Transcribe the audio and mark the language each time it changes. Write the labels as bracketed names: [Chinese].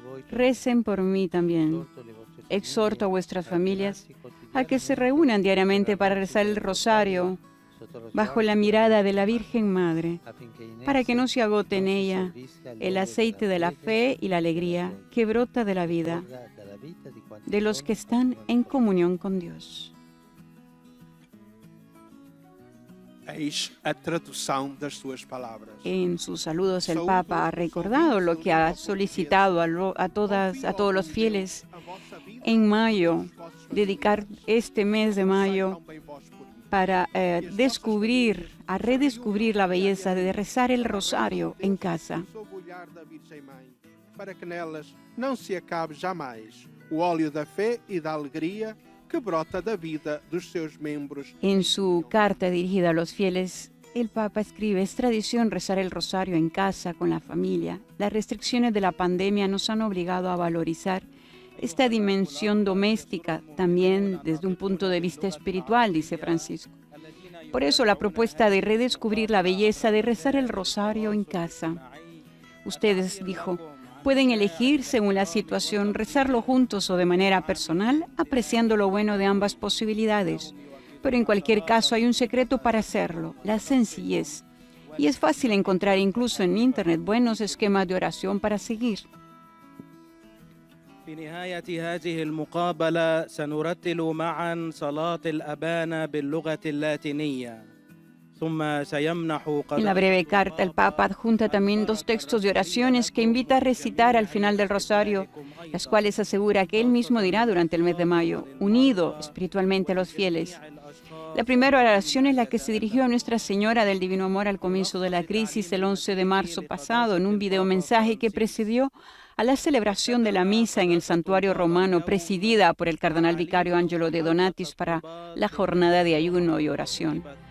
[Spanish] Recen por mí también. Exhorto a vuestras familias a que se reúnan diariamente para rezar el rosario bajo la mirada de la Virgen Madre, para que no se agote en ella el aceite de la fe y la alegría que brota de la vida de los que están en comunión con Dios. [Portuguese] Eis a tradução das suas palavras. [Spanish] En sus saludos el Papa ha recordado lo que ha solicitado a todos los fieles en mayo, dedicar este mes de mayo para redescubrir la belleza de rezar el rosario en casa. [Portuguese] Para que nelas não se acabe jamais o óleo da fé e da alegria que brota da vida dos seus membros. [Spanish] En su carta dirigida a los fieles, el Papa escribe: es tradición rezar el rosario en casa con la familia. Las restricciones de la pandemia nos han obligado a valorizar esta dimensión doméstica también desde un punto de vista espiritual, dice Francisco. Por eso la propuesta de redescubrir la belleza de rezar el rosario en casa. Ustedes, dijo, pueden elegir según la situación rezarlo juntos o de manera personal, apreciando lo bueno de ambas posibilidades. Pero en cualquier caso hay un secreto para hacerlo, la sencillez. Y es fácil encontrar incluso en Internet buenos esquemas de oración para seguir. [Arabic] في نهاية هذه المقابلة سنرتل معا صلاة الأبانا باللغة اللاتينية. [Spanish] En la breve carta, el Papa adjunta también 2 textos de oraciones que invita a recitar al final del rosario, las cuales asegura que él mismo dirá durante el mes de mayo, unido espiritualmente a los fieles. La primera oración es la que se dirigió a Nuestra Señora del Divino Amor al comienzo de la crisis el 11 de marzo pasado, en un videomensaje que precedió a la celebración de la misa en el santuario romano presidida por el cardenal vicario Angelo de Donatis para la jornada de ayuno y oración.